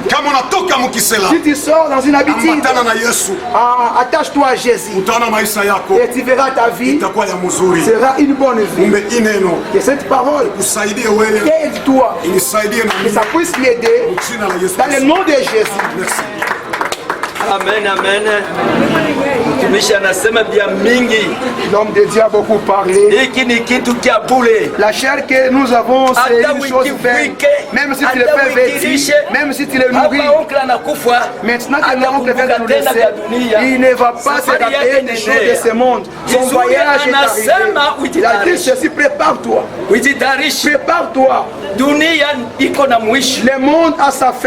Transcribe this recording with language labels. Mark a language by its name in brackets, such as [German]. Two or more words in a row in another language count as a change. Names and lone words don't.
[French] Si tu sors dans une habitude, attache-toi à Jésus. Et tu verras ta vie sera une bonne vie. Que cette parole aide-toi, que ça puisse m'aider dans le nom de Jésus. Merci. Amen, amen. [Swahili] Mtumishi anasema bia mingi. [French] L'homme de Dieu a beaucoup parlé. [Swahili] Hiki ni kitu kia bure. [French] La chair que nous avons, c'est une chose vaine. Même si tu le fais vêtir, même si tu le nourris. Maintenant que l'oncle vient de nous laisser, il ne va pas se rappeler des choses de ce monde. Son voyage est arrivé. Il a dit ceci, prépare-toi. Prépare-toi. Le monde a sa fin.